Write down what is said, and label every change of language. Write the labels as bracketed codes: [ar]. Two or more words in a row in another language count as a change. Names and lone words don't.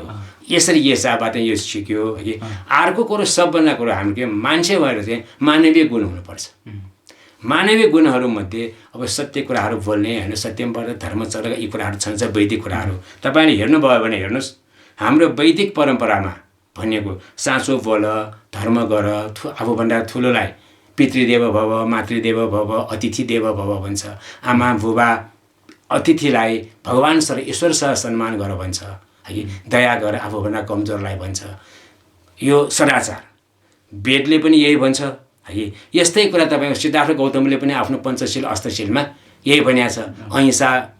[ne] यसरी यसाबाट यो सिक्यो कि अर्को कुरो सबभन्दा कुरो हाम्रो के मान्छे भएर चाहिँ मानवीय गुण हुनुपर्छ। मानवीय गुणहरूमध्ये अब सत्य कुराहरू बोल्ने होइन, सत्यमबाट धर्मचर्या यी कुराहरू छन्, वैदिक कुराहरू तपाईँले हेर्नुभयो भने हेर्नुहोस्, हाम्रो वैदिक परम्परामा भनेको साँचो बोल, धर्म गर, आफूभन्दा ठुलोलाई [sa] पितृदेव भव, मातृदेव भव, अतिथि देव भव [ne] भन्छ। आमा बुबा अतिथिलाई भगवान सर ईश्वर सह सम्मान गर भन्छ है। दया गर आफूभन्दा कमजोरलाई भन्छ। यो सदाचार वेदले पनि यही भन्छ है। यस्तै कुरा तपाईँ सिद्धार्थ गौतमले पनि आफ्नो पञ्चशील अष्टशीलमा यही भनिएको छ।